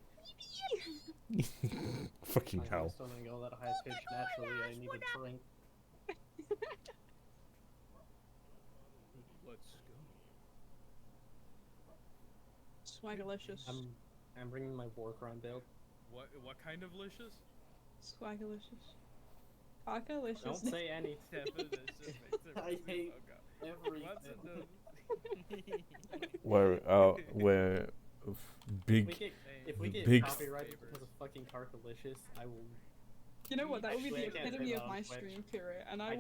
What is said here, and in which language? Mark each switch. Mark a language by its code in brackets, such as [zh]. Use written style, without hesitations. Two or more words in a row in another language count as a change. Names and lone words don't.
[en] Fucking I'm hell. still gonna go that high pitch naturally. I need a drink. Let's go. Swagalicious. I'm bringing my war crime build. What kind of licious? Swagalicious. Caca-licious. Don't say anything. I hate everything. We're big. If we get big copyrighted because of fucking Carcalicious, I will. You know what? That would be Actually, the I can't say epitome that of on my Twitch. stream period, and I